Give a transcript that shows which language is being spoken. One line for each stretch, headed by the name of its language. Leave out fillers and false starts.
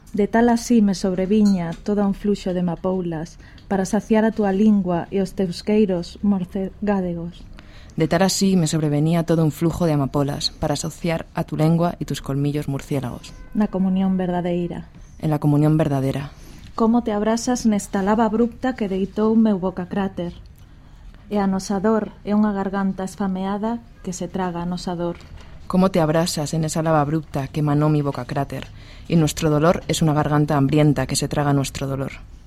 Galician: De tal así me sobreviña todo un fluxo de mapoulas para saciar a tua lingua e os teus queiros morcegádegos.
Spanish: De tal así me sobrevenía todo un flujo de amapolas para saciar a tu lengua y tus colmillos murciélagos.
Galician: Na comunión verdadeira.
Spanish: En la comunión verdadera.
Galician: Cómo te abrasas nesta lava abrupta que deitou meu boca cráter. E a nosa dor é unha garganta esfameada que se traga a nosa dor.
Spanish: Cómo te abrasas en esa lava abrupta que manó mi boca cráter. Y nuestro dolor es una garganta hambrienta que se traga nuestro dolor.